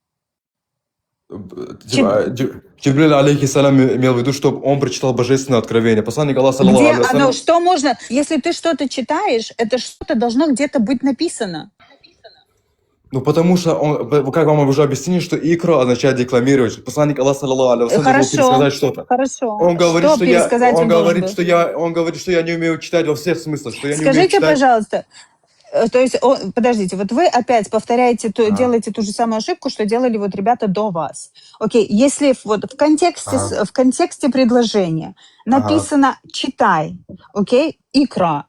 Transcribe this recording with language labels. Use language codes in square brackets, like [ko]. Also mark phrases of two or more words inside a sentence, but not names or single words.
[ru] Джибриль, алейхиссалям, имел в виду, чтобы он прочитал божественное откровение. Посланник Аллаха, саллаллаху Где алейхи оно? вассалям, Что можно? Если ты что-то читаешь, это что-то должно где-то быть написано. ну, потому что, как вам уже объяснили, что икра означает декламировать. Посланник Аллаха, [ar] صلى الله عليه وسلم, [ru] должен пересказать что-то. Хорошо. Он говорит, Что пересказать он должен был? он говорит, что я не умею читать во всех смыслах, что я не умею Скажите, читать. пожалуйста, то есть, подождите, вот вы опять повторяете, делаете ту же самую ошибку, что делали вот ребята до вас. Окей, если вот в контексте предложения написано «читай», окей, «икра».